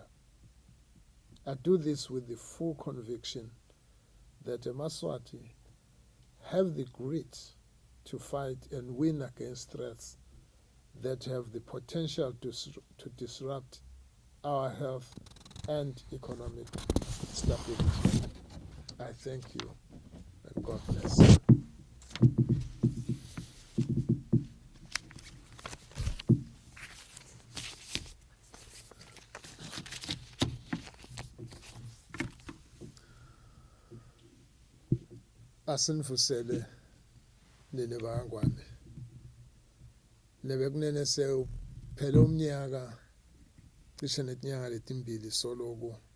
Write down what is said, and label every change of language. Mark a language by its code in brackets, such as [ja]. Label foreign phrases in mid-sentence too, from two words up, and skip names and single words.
[en] I do this with the full conviction that Yemaswati have the grit to fight and win against threats that have the potential to disrupt our health and economic stability. I thank you and God bless. [ss] Asinfusele nene bangwane nebekunene phela umnyaka cishe netinyanga letimbili soloku